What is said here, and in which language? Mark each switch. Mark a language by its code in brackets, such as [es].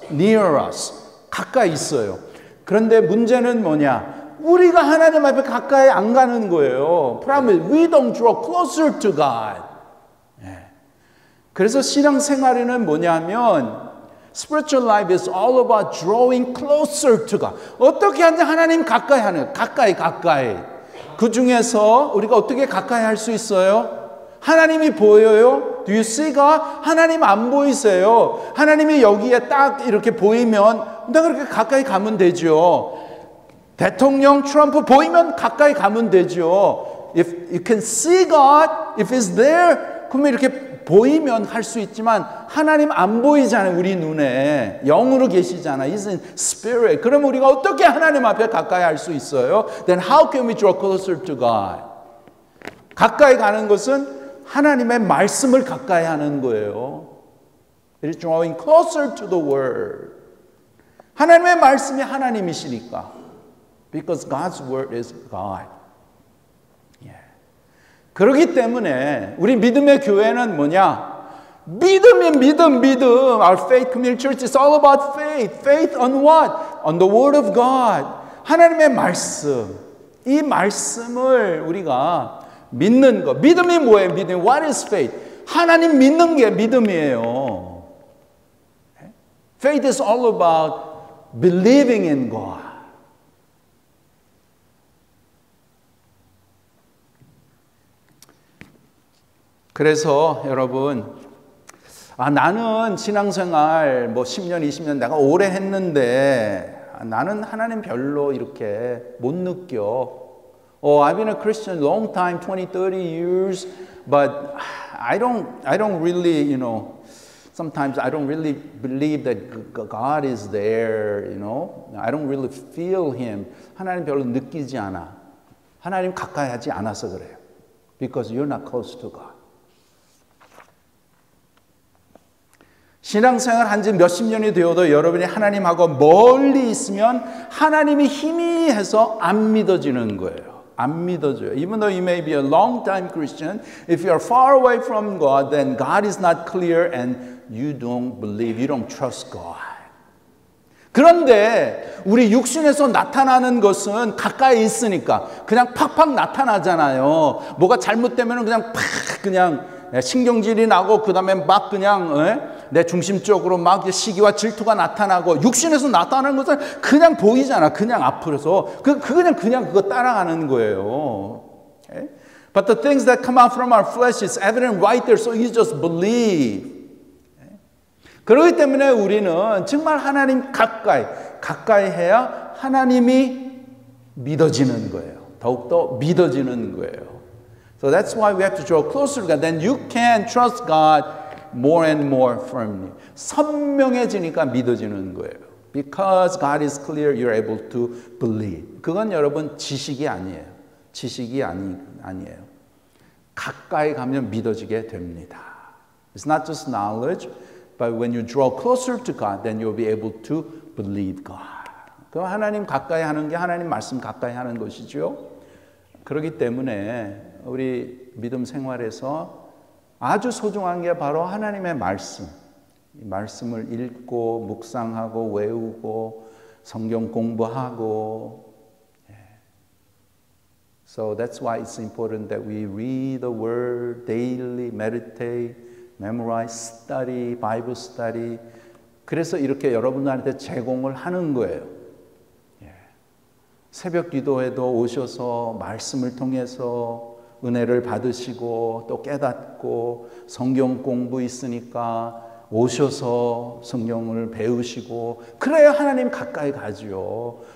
[en] Near us. [ko] 가까이 있어요. 그런데 문제는 뭐냐? 우리가 하나님 앞에 가까이 안 가는 거예요. [en] Problem, we don't draw closer to God. [ko] 그래서 신앙생활에는 뭐냐면 [en] Spiritual life is all about drawing closer to God. [ko] 어떻게 하냐? 하나님 가까이 하는, 가까이. 그 중에서 우리가 어떻게 가까이 할 수 있어요? 하나님이 보여요? [en] Do you see God? [ko] 하나님 안 보이세요? 하나님이 여기에 딱 이렇게 보이면 내가 그렇게 가까이 가면 되죠. 대통령 트럼프 보이면 가까이 가면 되죠. [en] If you can see God, if He's there, [ko] 그러면 이렇게 보이면 할 수 있지만 하나님 안 보이잖아요. 우리 눈에 영으로 계시잖아요. [en] He's in spirit. [ko] 그럼 우리가 어떻게 하나님 앞에 가까이 할 수 있어요? [en] Then how can we draw closer to God? [ko] 가까이 가는 것은 하나님의 말씀을 가까이 하는 거예요. [en] It is drawing closer to the Word. [ko] 하나님의 말씀이 하나님이시니까. [en] Because God's Word is God. [ko] 그렇기 때문에 우리 믿음의 교회는 뭐냐? 믿음이 믿음. [en] Our faith community church is all about faith. Faith on what? On the Word of God. [ko] 하나님의 말씀. 이 말씀을 우리가 믿는 거. 믿음이 뭐예요? 믿음. [en] What is faith? [ko] 하나님 믿는 게 믿음이에요. [en] Faith is all about believing in God. [ko] 그래서 여러분, 나는 신앙생활 뭐 10년, 20년 내가 오래 했는데 나는 하나님 별로 이렇게 못 느껴. [en] I've been a Christian long time, 20, 30 years, but I don't really, sometimes I don't really believe that God is there, I don't really feel Him. [ko] 하나님 별로 느끼지 않아. 하나님 가까이 하지 않아서 그래요. [en] Because you're not close to God. [ko] 신앙생활 한 지 몇십 년이 되어도 여러분이 하나님하고 멀리 있으면 하나님이 희미해서 안 믿어지는 거예요. 안 믿어져요. [en] Even though you may be a long time Christian, if you are far away from God, then God is not clear and you don't believe, you don't trust God. [ko] 그런데 우리 육신에서 나타나는 것은 가까이 있으니까 그냥 팍팍 나타나잖아요. 뭐가 잘못되면 그냥 팍 그냥 신경질이 나고 그다음에 막 그냥 내 중심적으로 막 시기와 질투가 나타나고 육신에서 나타나는 것은 그냥 보이잖아. 그냥 앞으로서 그냥 그거 따라가는 거예요. [en] Okay? But the things that come out from our flesh is evident right there, so you just believe. [ko] 그렇기 때문에 우리는 정말 하나님 가까이 해야 하나님이 믿어지는 거예요. 더욱더 믿어지는 거예요. [en] So that's why we have to draw closer to God. Then you can trust God more and more firmly. [ko] 선명해지니까 믿어지는 거예요. [en] Because God is clear, you're able to believe. [ko] 그건 여러분 지식이 아니에요. 지식이 아니에요. 가까이 가면 믿어지게 됩니다. [en] It's not just knowledge, but when you draw closer to God, then you'll be able to believe God. [ko] 그럼 하나님 가까이 하는 게 하나님 말씀 가까이 하는 것이죠. 그렇기 때문에 우리 믿음 생활에서 아주 소중한 게 바로 하나님의 말씀. 이 말씀을 읽고 묵상하고 외우고 성경 공부하고. [en] So that's why it's important that we read the word daily, meditate, memorize, study, Bible study. [ko] 그래서 이렇게 여러분들한테 제공을 하는 거예요. 새벽 기도에도 오셔서 말씀을 통해서 은혜를 받으시고 또 깨닫고 성경 공부 있으니까 오셔서 성경을 배우시고 그래야 하나님 가까이 가죠.